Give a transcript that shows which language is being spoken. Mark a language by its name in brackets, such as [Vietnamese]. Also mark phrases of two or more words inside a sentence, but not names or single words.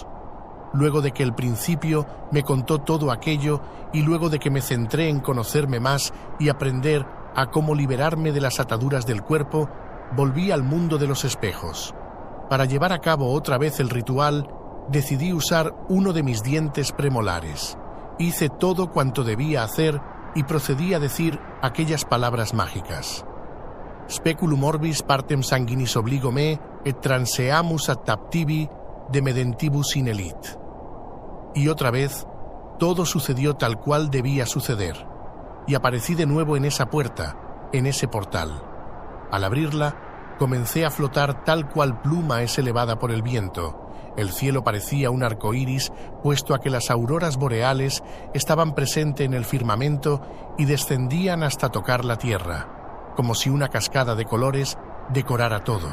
[Spanish] Luego de que el principio me contó todo aquello y luego de que me centré en conocerme más y aprender a cómo liberarme de las ataduras del cuerpo, volví al mundo de los espejos. Para llevar a cabo otra vez el ritual, decidí usar uno de mis dientes premolares. Hice todo cuanto debía hacer y procedí a decir aquellas palabras mágicas. [Latin] Speculum orbis partem sanguinis obligo me et transeamus ad taptibi de medentibus in elit. [Spanish] Y otra vez, todo sucedió tal cual debía suceder, y aparecí de nuevo en esa puerta, en ese portal. Al abrirla, comencé a flotar tal cual pluma es elevada por el viento. El cielo parecía un arco iris, puesto a que las auroras boreales estaban presentes en el firmamento y descendían hasta tocar la tierra, como si una cascada de colores decorara todo.